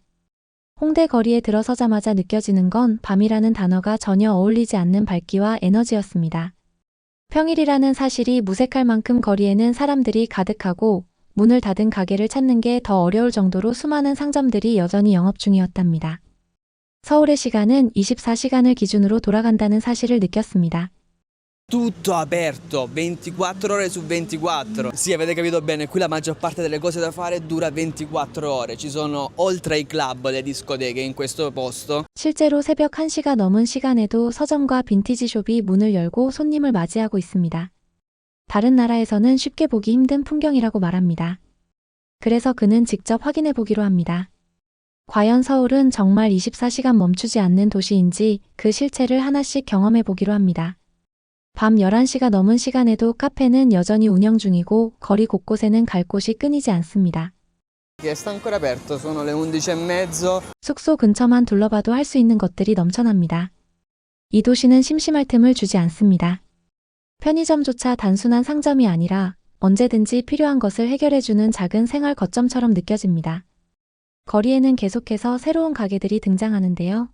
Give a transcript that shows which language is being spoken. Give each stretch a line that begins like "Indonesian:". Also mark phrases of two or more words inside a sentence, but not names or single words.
Korean: 홍대 거리에 들어서자마자 느껴지는 건 밤이라는 단어가 전혀 어울리지 않는 밝기와 에너지였습니다. 평일이라는 사실이 무색할 만큼 거리에는 사람들이 가득하고 문을 닫은 가게를 찾는 게 더 어려울 정도로 수많은 상점들이 여전히 영업 중이었답니다. 서울의 시간은 24시간을 기준으로 돌아간다는 사실을 느꼈습니다.
Italian: Tutto aperto, 24 ore su 24. Sì, avete capito bene, qui la maggior parte delle cose da fare dura 24 ore. Ci sono oltre ai club, le discoteche in questo posto.
Korean: 실제로 새벽 1시가 넘은 시간에도 서점과 빈티지숍이 문을 열고 손님을 맞이하고 있습니다. 다른 나라에서는 쉽게 보기 힘든 풍경이라고 말합니다. 그래서 그는 직접 확인해 보기로 합니다. 과연 서울은 정말 24시간 멈추지 않는 도시인지 그 실체를 하나씩 경험해 보기로 합니다. 밤 11시가 넘은 시간에도 카페는 여전히 운영 중이고 거리 곳곳에는 갈 곳이 끊이지 않습니다.
Italian: Sta ancora aperto, sono le 11:30.
Korean: 숙소 근처만 둘러봐도 할 수 있는 것들이 넘쳐납니다. 이 도시는 심심할 틈을 주지 않습니다. 편의점조차 단순한 상점이 아니라 언제든지 필요한 것을 해결해주는 작은 생활 거점처럼 느껴집니다. 거리에는 계속해서 새로운 가게들이 등장하는데요.